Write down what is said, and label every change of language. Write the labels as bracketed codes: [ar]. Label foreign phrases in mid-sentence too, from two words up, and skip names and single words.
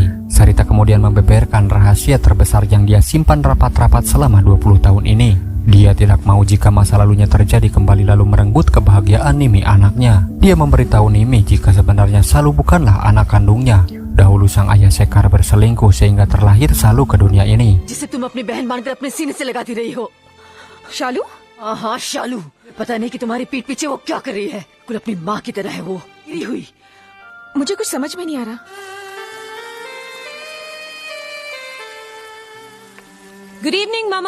[id] Sarita kemudian membeberkan rahasia terbesar yang dia simpan rapat-rapat selama 20 tahun ini. Dia tidak mau jika masa lalunya terjadi kembali lalu merenggut kebahagiaan Nimi anaknya. Dia memberitahu Nimi jika sebenarnya Salu bukanlah anak kandungnya. Dahulu sang ayah Sekar berselingkuh sehingga terlahir Salu ke dunia ini. [hi] जिसे तुम अपनी बहन मानकर अपने सीने से लगाती रही हो। शालू? हाँ शालू, पता नहीं कि तुम्हारी पीठ पीछे वो क्या कर रही है। कुल अपनी माँ की तरह है वो, गिरी हुई। मुझे कुछ समझ में नहीं आ रहा। [en] good evening mama.